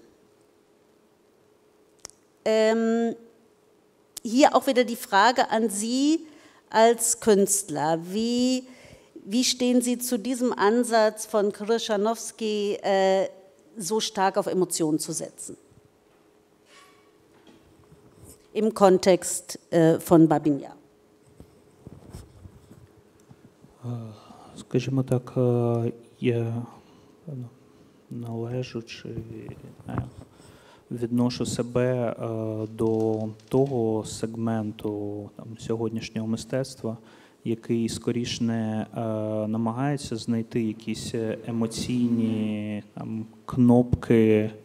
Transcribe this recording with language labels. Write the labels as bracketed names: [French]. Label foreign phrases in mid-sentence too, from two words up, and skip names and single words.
[German] Hier auch wieder die Frage an Sie als Künstler, wie stehen Sie zu diesem Ansatz von Krzyżanowski, so stark auf Emotionen zu setzen? Im Kontext von Babyn Jar. [Ukrainian] Скажімо так, я належу чи відношу себе до того сегменту сьогоднішнього мистецтва, який скоріш не намагається знайти якісь емоційні кнопки,